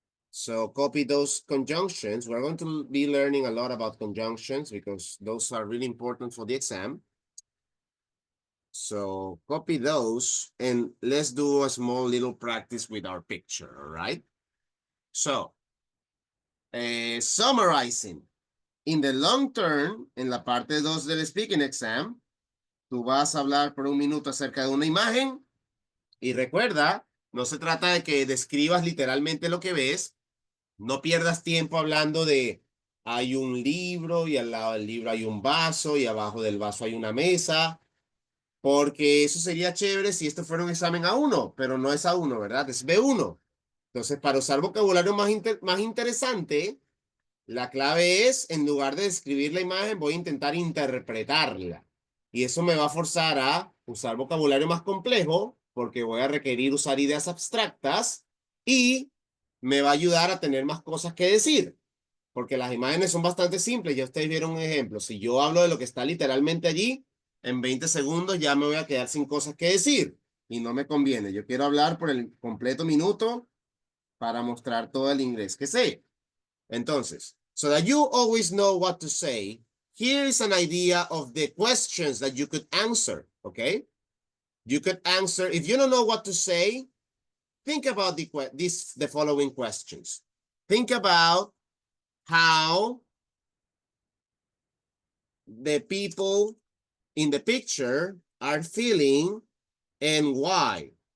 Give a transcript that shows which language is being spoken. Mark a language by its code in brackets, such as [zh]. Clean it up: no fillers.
[en] So copy those conjunctions. We're going to be learning a lot about conjunctions because those are really important for the exam. So copy those and let's do a small little practice with our picture, all right? So, summarizing. In the long term, [es] en la parte 2 del speaking exam, tú vas a hablar por un minuto acerca de una imagen y recuerda, no se trata de que describas literalmente lo que ves. No pierdas tiempo hablando de hay un libro y al lado del libro hay un vaso y abajo del vaso hay una mesa, porque eso sería chévere si esto fuera un examen A1, pero no es A1, ¿verdad? Es B1. Entonces, para usar vocabulario más interesante, la clave es, en lugar de describir la imagen, voy a intentar interpretarla. Y eso me va a forzar a usar vocabulario más complejo, porque voy a requerir usar ideas abstractas y me va a ayudar a tener más cosas que decir, porque las imágenes son bastante simples. Ya ustedes vieron un ejemplo. Si yo hablo de lo que está literalmente allí, en 20 segundos ya me voy a quedar sin cosas que decir y no me conviene. Yo quiero hablar por el completo minuto para mostrar todo el inglés que sé. [en] Entonces, so that you always know what to say, here is an idea of the questions that you could answer, okay? You could answer, if you don't know what to say, think about the following questions. Think about how the people in the picture are feeling and why.